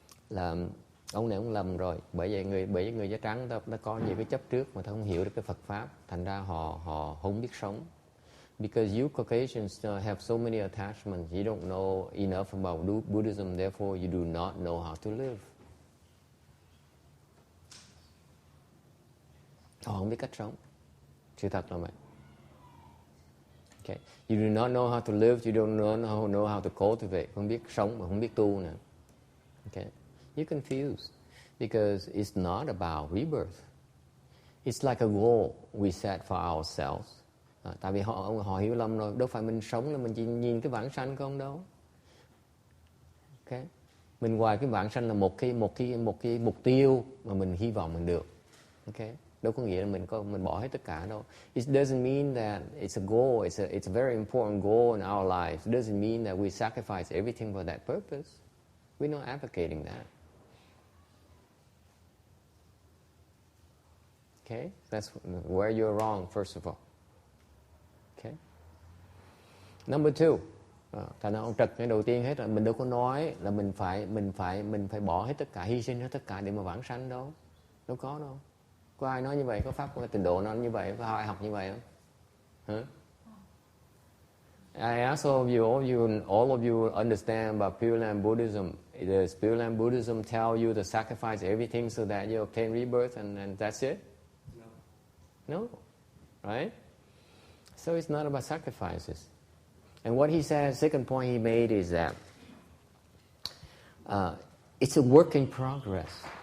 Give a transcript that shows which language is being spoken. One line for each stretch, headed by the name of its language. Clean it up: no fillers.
Vietnamese: Là ông này ông lầm rồi, bởi vì người da trắng nó có nhiều cái chấp trước mà ta không hiểu được cái Phật pháp, thành ra họ không biết sống.
English: Because you Caucasians have so many attachments, you don't know enough about Buddhism, therefore you do not know how to live.
Vietnamese: Họ không biết cách sống. Sự thật là vậy. Okay.
English: You do not know how to live, you don't know how to cultivate.
Vietnamese: Không biết sống mà không biết tu nữa.
English: Okay. You're confused because it's not about rebirth. It's like a goal we set for ourselves.
Vietnamese: Tại vì họ hiểu lầm rồi, đâu phải mình sống là mình chỉ nhìn cái vãng sanh không đâu. Okay. Mình ngoài cái vãng sanh là một cái mục tiêu mà mình hy vọng mình được. Okay. Đâu có nghĩa là mình bỏ hết tất cả đâu.
English: It doesn't mean that it's a goal, it's a very important goal in our lives. It doesn't mean that we sacrifice everything for that purpose. We're not advocating that. Okay? That's where you're wrong, first of all. Okay? Number two,
Vietnamese: thành ra ông trật cái đầu tiên hết rồi, mình đâu có nói là mình phải bỏ hết tất cả, hy sinh hết tất cả để mà vãng sanh đâu. Đâu có đâu. Có ai nói như vậy? Có pháp có trình độ nó như vậy? Có ai học như vậy không? Hả?
English: I ask all of you understand about Pureland Buddhism. Does Pureland Buddhism tell you to sacrifice everything so that you obtain rebirth and that's it? No. Right? So it's not about sacrifices. And what he said, second point he made is that it's a work in progress.